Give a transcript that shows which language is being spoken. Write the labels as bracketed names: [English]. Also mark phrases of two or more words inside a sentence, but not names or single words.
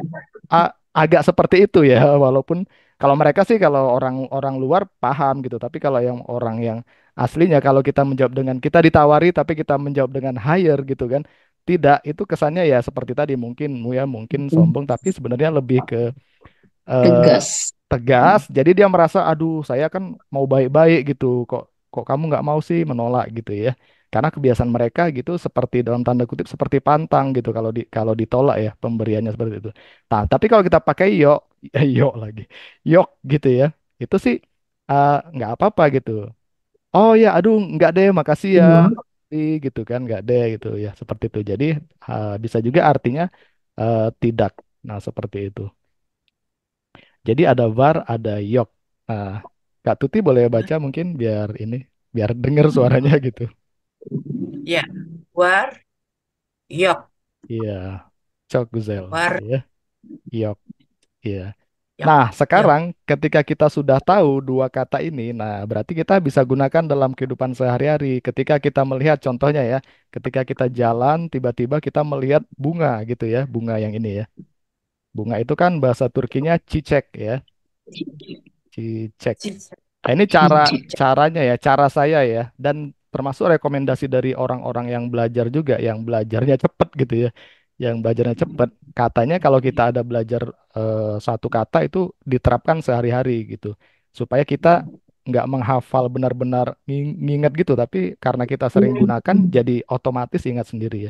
[Indonesian] Agak seperti itu ya, walaupun kalau mereka sih kalau orang-orang luar paham gitu, tapi kalau yang orang yang aslinya kalau kita menjawab dengan kita ditawari tapi kita menjawab dengan higher gitu kan, tidak, itu kesannya ya seperti tadi mungkin ya mungkin sombong tapi sebenarnya lebih ke eh, Tegas. tegas. Jadi dia merasa, aduh saya kan mau baik-baik gitu, kok kok kamu nggak mau sih, menolak gitu ya. Karena kebiasaan mereka gitu seperti dalam tanda kutip seperti pantang gitu kalau ditolak ya pemberiannya seperti itu. Nah, tapi kalau kita pakai yok, yok lagi, yok gitu ya, itu sih nggak apa-apa gitu. Oh ya, aduh nggak deh, makasih ya, Hmm. gitu kan, nggak deh gitu ya, seperti itu. Jadi bisa juga artinya tidak. Nah, seperti itu. Jadi ada var, ada yok. Nah, Kak Tuti boleh baca mungkin biar ini, biar denger suaranya gitu. Ya, [Turkish] war, yok, Iya, cok guzel. [Indonesian] war, Iya, yok. Iya. yok, Nah, yok. sekarang ketika kita sudah tahu dua kata ini, nah berarti kita bisa gunakan dalam kehidupan sehari-hari. Ketika kita melihat contohnya ya, ketika kita jalan, tiba-tiba kita melihat bunga gitu ya, bunga yang ini ya. Bunga itu kan bahasa Turkinya çiçek ya, çiçek. Cicak, Nah, ini cicak. caranya ya, cara saya ya, dan termasuk rekomendasi dari orang-orang yang belajar juga, yang belajarnya cepet gitu ya, yang belajarnya cepet. Katanya kalau kita ada belajar satu kata itu diterapkan sehari-hari gitu, supaya kita nggak menghafal benar-benar nginget gitu, tapi karena kita sering gunakan, jadi otomatis ingat sendiri ya.